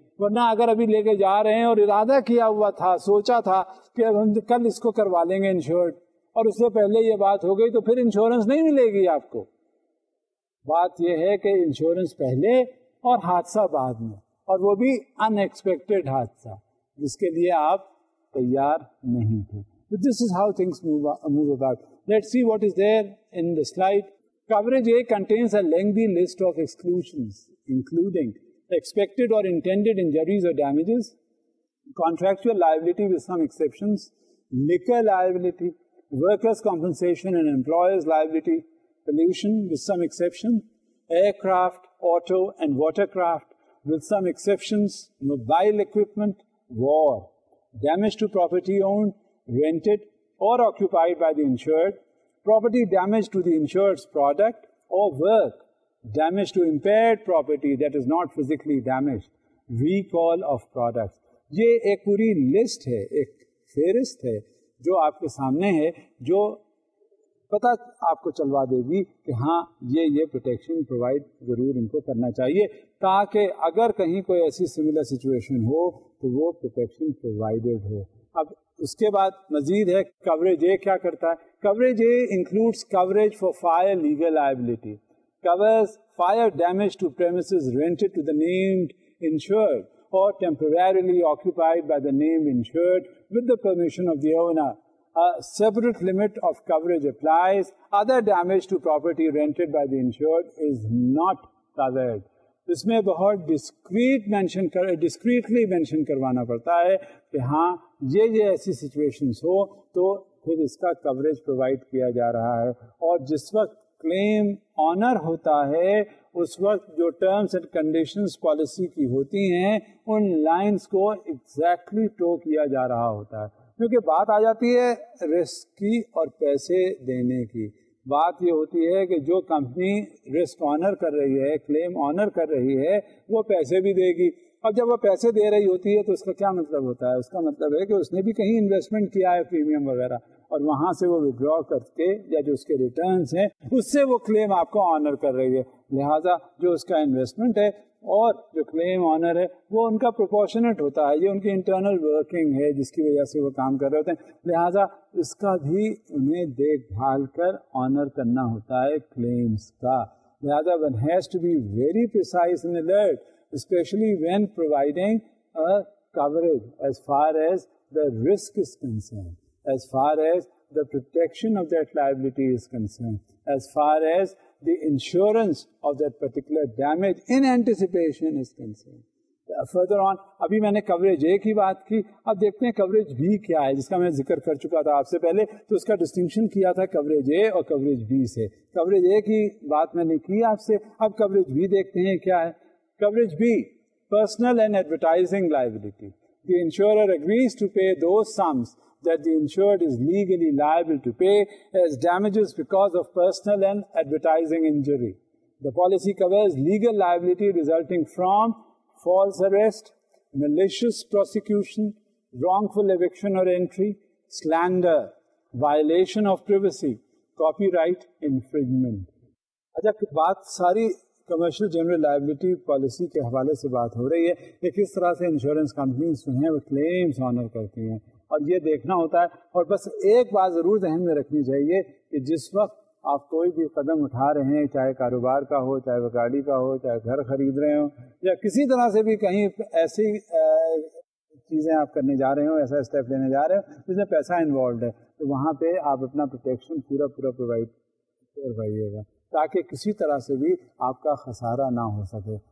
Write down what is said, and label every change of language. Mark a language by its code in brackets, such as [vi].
[ur] ورنہ اگر ابھی لے کے جا رہے ہیں اور ارادہ کیا ہوا تھا، سوچا تھا کہ ہم کل اس کو کروا لیں گے انشورڈ، اور اس سے پہلے یہ بات ہو گئی، تو پھر انشورنس نہیں ملے گی آپ کو. بات یہ ہے کہ انشورنس پہلے اور حادثہ بعد میں، اور وہ بھی ان ایکسپیکٹڈ حادثہ جس کے لیے آپ تیار نہیں تھے. [en] This is how things move about. Let's see what is there in the slide. Coverage A contains a lengthy list of exclusions, including expected or intended injuries or damages, contractual liability with some exceptions, liquor liability, workers' compensation and employers' liability, pollution with some exception, aircraft, auto and watercraft with some exceptions, mobile equipment, war, damage to property owned, rented or occupied by the insured, property damage to the insured's product or work, damage to impaired property that is not physically damaged, recall of products. [ur] یہ ایک پوری list ہے، ایک فہرست ہے جو آپ کے سامنے ہے، جو پتہ آپ کو چلوا دے گی کہ ہاں یہ پروٹیکشن پرووائڈ ضرور ان کو کرنا چاہیے، تاکہ اگر کہیں کوئی ایسی سملر سچویشن ہو تو وہ پروٹیکشن پرووائڈیڈ ہو. اب اس کے بعد مزید ہے کوریج اے کیا کرتا ہے. [en] Coverage A includes coverage for fire legal liability, covers fire damage to premises rented to the named insured or temporarily occupied by the named insured with the permission of the owner. A separate limit of coverage applies. Other damage to property rented by the insured is not covered. [ur] اس میں بہت discreetly mention کروانا پڑتا ہے کہ ہاں یہ ایسی situations ہو تو پھر اس کا کوریج پرووائڈ کیا جا رہا ہے. اور جس وقت کلیم آنر ہوتا ہے اس وقت جو ٹرمز اینڈ کنڈیشنز پالیسی کی ہوتی ہیں ان لائنز کو ایگزیکٹلی ٹو کیا جا رہا ہوتا ہے. کیونکہ بات آ جاتی ہے رسک کی اور پیسے دینے کی. بات یہ ہوتی ہے کہ جو کمپنی رسک آنر کر رہی ہے, کلیم آنر کر رہی ہے, وہ پیسے بھی دے گی. اب جب وہ پیسے دے رہی ہوتی ہے تو اس کا کیا مطلب ہوتا ہے؟ اس کا مطلب ہے کہ اس نے بھی کہیں انویسٹمنٹ کیا ہے پریمیم وغیرہ, اور وہاں سے وہ ودرا کر کے یا جو اس کے ریٹرنز ہیں اس سے وہ کلیم آپ کو آنر کر رہی ہے. لہٰذا جو اس کا انویسٹمنٹ ہے اور جو کلیم آنر ہے وہ ان کا پروپورشنٹ ہوتا ہے. یہ ان کی انٹرنل ورکنگ ہے جس کی وجہ سے وہ کام کر رہے ہوتے ہیں. لہٰذا اس کا بھی انہیں دیکھ بھال کر آنر کرنا ہوتا ہے کلیمز کا. [en] لہٰذا one has to be very precise and alert, especially when providing a coverage as far as the risk is concerned, as far as the protection of that liability is concerned, as far as the insurance of that particular damage in anticipation is concerned. Further on, [ur] ابھی میں نے coverage اے کی بات کی, اب دیکھتے ہیں coverage be کیا ہے, جس کا میں ذکر کر چکا تھا آپ سے پہلے. تو اس کا ڈسٹنکشن کیا تھا کوریج اے اور کوریج بی سے. کوریج اے کی بات میں نے کی آپ سے, اب کوریج بی دیکھتے ہیں کیا ہے. [en] Coverage B, personal and advertising liability. The insurer agrees to pay those sums that the insured is legally liable to pay as damages because of personal and advertising injury. The policy covers legal liability resulting from false arrest, malicious prosecution, wrongful eviction or entry, slander, violation of privacy, copyright infringement. [ur] اچھا, بات ساری commercial general liability policy کے حوالے سے بات ہو رہی ہے کہ کس طرح سے انشورنس کمپنیز جو ہیں وہ کلیمز آنر کرتی ہیں, اور یہ دیکھنا ہوتا ہے. اور بس ایک بات ضرور ذہن میں رکھنی چاہیے کہ جس وقت آپ کوئی بھی قدم اٹھا رہے ہیں, چاہے کاروبار کا ہو, چاہے وہ گاڑی کا ہو, چاہے گھر خرید رہے ہوں, یا کسی طرح سے بھی کہیں ایسی چیزیں آپ کرنے جا رہے ہوں, ایسا اسٹیپ لینے جا رہے ہوں جس میں پیسہ انوالوڈ ہے, تو وہاں پہ آپ اپنا پروٹیکشن پورا پرووائڈ کروائیے گا تاکہ کسی طرح سے بھی آپ کا خسارہ نہ ہو سکے.